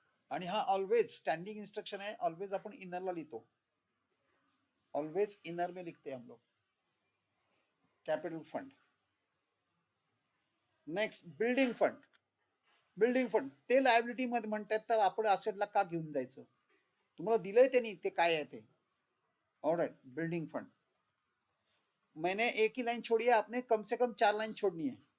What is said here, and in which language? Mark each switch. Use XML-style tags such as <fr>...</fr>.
<hi>आणि हा always standing instruction है, ऑलवेज अपन इनरला लिखो, ऑलवेज इनर में लिखते हैं हम लोग capital fund.</hi> <en>Next building fund.</en> <mr>Building fund ते लायबिलिटी मध्ये म्हणतात, तर आपण असेटला का घेऊन जायचं? तुम्हाला दिलंय त्यांनी ते काय आहे ते.</mr> <en>Alright, building fund.</en> <hi>मैंने एक ही लाइन छोड़ी है, आपने कम से कम 4 लाइन छोड़नी है.</hi>